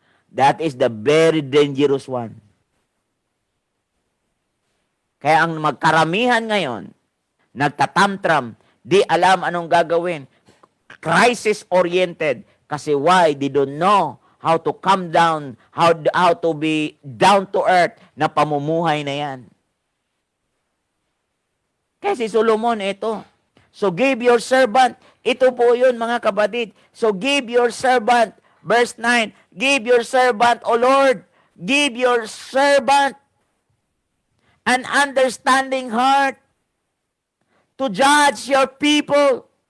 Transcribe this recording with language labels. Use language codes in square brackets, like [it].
[en] That is the very dangerous one. [tl] Kaya ang magkaramihan ngayon, nagtatantram, di alam anong gagawin. [en] Crisis-oriented. Kasi why? They don't know how to come down, how to be down to earth [tl] na pamumuhay na yan. Kaya si Solomon, ito. [en] So give your servant, [tl] ito po yun mga kapatid. [en] So give your servant, verse 9, give your servant, O Lord, give your servant an understanding heart to judge your people.